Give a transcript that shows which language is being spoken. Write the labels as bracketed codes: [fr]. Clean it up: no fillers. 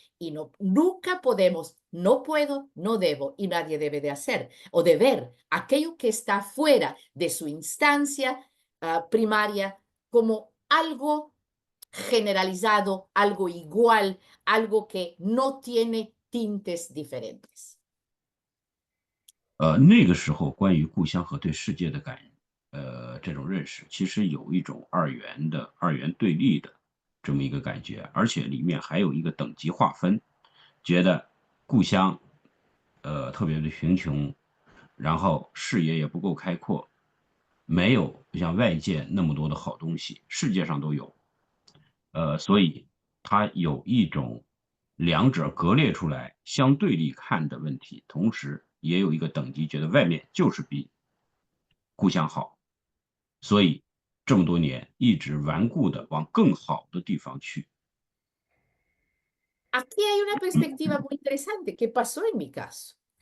[es] y nunca podemos, no puedo, no debo y nadie debe de hacer o de ver aquello que está fuera de su instancia primaria como algo generalizado, algo igual, algo que no tiene tintes diferentes. [zh] 那个时候关于故乡和对世界的这种认识，其实有一种二元对立的这么一个感觉，而且里面还有一个等级划分，觉得故乡特别的贫穷，然后视野也不够开阔，没有像外界那么多的好东西，世界上都有，所以它有一种两者割裂出来相对立看的问题，同时也有一个等级，觉得外面就是比故乡好，所以这么多年一直顽固的往更好的地方去。 [es] Aquí hay una perspectiva muy interesante que pasó en mi caso.